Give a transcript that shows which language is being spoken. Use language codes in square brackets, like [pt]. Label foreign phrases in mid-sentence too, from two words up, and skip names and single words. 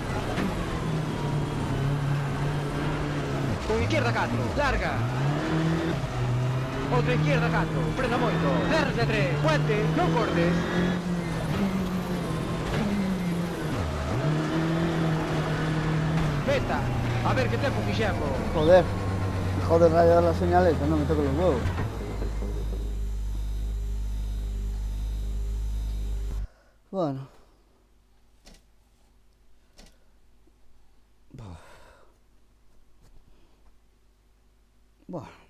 [es] Con izquierda 4, larga. [gl] outra izquierda 4, frena moito, cerrase a 3, puente, non cortes. Meta, a ver que tempo fixemos. [es] Joder. Joder, rayar las señales, no me toque los huevos. Bueno. Bueno.